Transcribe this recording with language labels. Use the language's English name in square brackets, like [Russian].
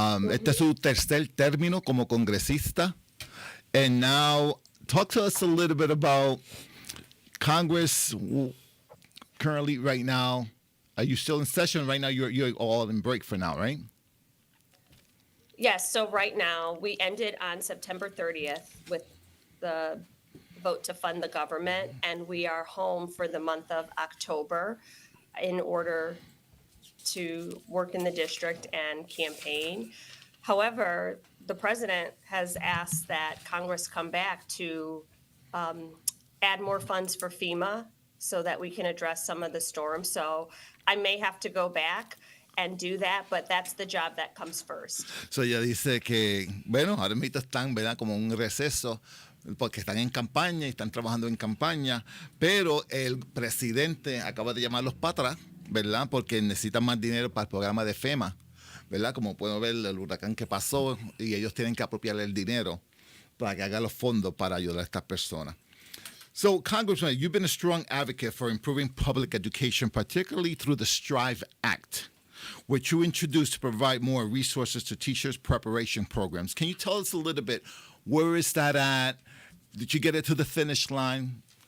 [Spanish] Este es su tercer término como congresista. [English] And now, talk to us a little bit about Congress currently right now. Are you still in session right now? You're all in break for now, right? Yes, so right now, we ended on September 30th with the vote to fund the government, and we are home for the month of October in order to work in the district and campaign. However, the president has asked that Congress come back to add more funds for FEMA so that we can address some of the storms. So I may have to go back and do that, but that's the job that comes first. [Spanish] So ella dice que, bueno, ahora mismo están, ¿verdad? Como un receso porque están en campaña y están trabajando en campaña, pero el presidente acaba de llamarlos para atrás, ¿verdad? Porque necesitan más dinero para el programa de FEMA, ¿verdad? Como pueden ver, el huracán que pasó y ellos tienen que apropiarle el dinero para que haga los fondos para ayudar a estas personas. [English] So, Congressman, you've been a strong advocate for improving public education, particularly through the STRIVE Act, which you introduced to provide more resources to teachers' preparation programs. Can you tell us a little bit, where is that at? Did you get it to the finish line?